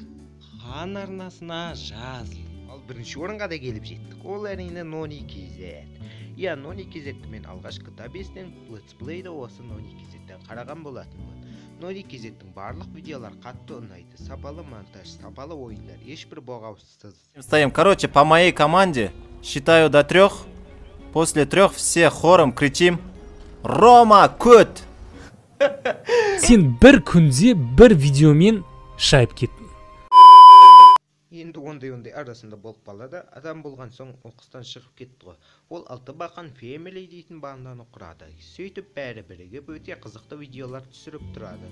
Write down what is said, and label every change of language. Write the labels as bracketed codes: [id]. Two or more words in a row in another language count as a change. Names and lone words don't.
[kk] Хан арнасына жаз. Ал бірінші орынға да келіп жеттік. Ол әрине Noni.kz. Иә, Noni.kz'ті мен алғашқы табестен летсплейді осы Noni.kz'тен қараған болатынмын. Noni.kz'тің барлық видеолар қатты ұнайды. Сапалы монтаж, сапалы ойындар, ешбір боғаусыз. [ru] Стоим. Короче, по моей команде считаю до 3. После 3 все хором кричим: Рома, [kk] көт! Сен бір күнде бір видеомен шайып кеттің. Енді ондай арасында болып қалады. Адам болған соң оқыстан шығып кетті ғой. Ол алты бақан family дейтін банданы құрады. Сөйтіп бәрі бірігіп өте қызықты видеолар түсіріп тұрады.